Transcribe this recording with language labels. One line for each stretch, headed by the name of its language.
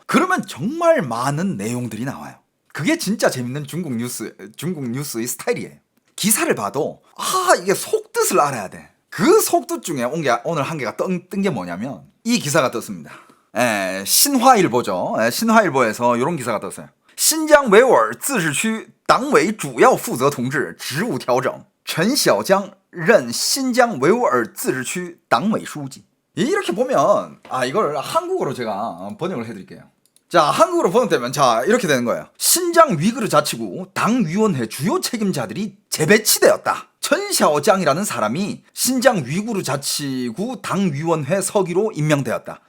Korean: 그러면 정말 많은 내용들이 나와요. 그게 진짜 재밌는 중국 뉴스의 스타일이에요. 기사를 봐도 이게 속뜻을 알아야 돼. 그 속뜻 중에 오늘 한 개가 뜬 게 뭐냐면 이 기사가 떴습니다. 신화일보죠. 신화일보에서 이런 기사가 떴어요.
Chinese: 신장维吾尔自治区党委主要负责同志职务调整，陈小江任新疆维吾尔自治区党委书记.
Korean: 이렇게 보면 이걸 한국어로 제가 번역을 해드릴게요. 자, 한국어로 번역되면 이렇게 되는 거예요. 신장 위구르 자치구 당위원회 주요 책임자들이 재배치되었다. 천샤오장이라는 사람이 신장 위구르 자치구 당위원회 서기로 임명되었다.